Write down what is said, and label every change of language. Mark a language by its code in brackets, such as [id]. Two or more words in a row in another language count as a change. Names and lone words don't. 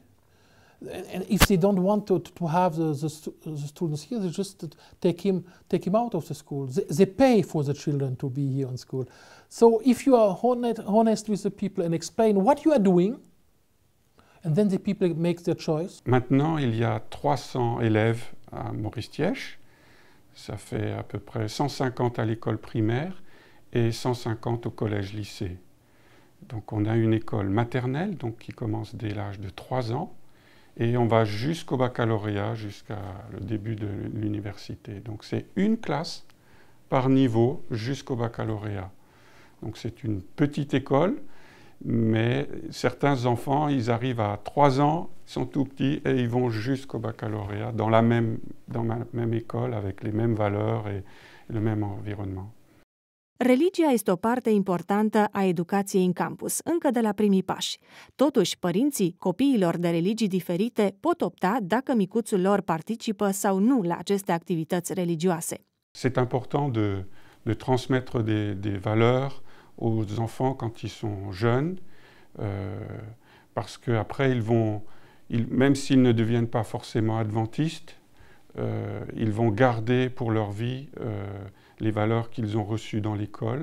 [en] And if they don't want to have the students here, they just take him out of the school. They pay for the children to be here in school. So if you are honest with the people and explain what you are doing, and then the people make their choice. [fr] Maintenant, il y a 300 élèves à Maurice-Thièche. Ça fait à peu près 150 à l'école primaire et 150 au collège-lycée. Donc on a une école maternelle donc, qui commence dès l'âge de 3 ans. Et on va jusqu'au baccalauréat, jusqu'à le début de l'université. Donc c'est une classe par niveau jusqu'au baccalauréat. Donc c'est une petite école, mais certains enfants, ils arrivent à 3 ans, ils sont tout petits et ils vont jusqu'au baccalauréat dans la même école, avec les mêmes valeurs et le même environnement. [ro] Religia este o parte importantă a educației în campus, încă de la primii pași. Totuși, părinții copiilor de religii diferite pot opta dacă micuțul lor participă sau nu la aceste activități religioase. [fr] C'est important de transmettre des valeurs aux enfants quand ils sont jeunes, parce qu'après, même s'ils ne deviennent pas forcément adventistes, ils vont garder pour leur vie les valeurs qu'ils ont reçues dans l'école.